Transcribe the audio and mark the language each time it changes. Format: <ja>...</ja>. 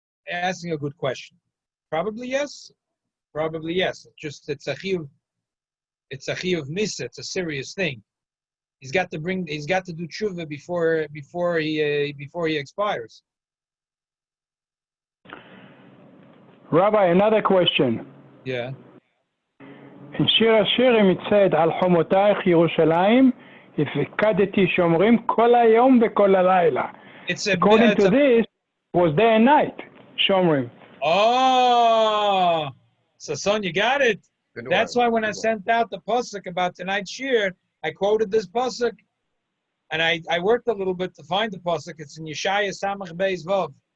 <en>Asking a good question. Probably yes. It's a chiyuv. It's a chiyuv misa. It's a serious thing. He's got to do tshuva before he expires. Rabbi, another question. Yeah. In Shir HaShirim it said,</en> <he>על חומתיך ירושלים, הפקדתי שמרים כל היום וכל הלילה.</he> <en>According to this, it was day and night, Shomrim. Oh, so son, you got it. That's why when I sent out the pasuk about tonight's shir, I quoted this pasuk, and I worked a little bit to find the pasuk. It's in Yeshעיה Samach Beis Vav.</en>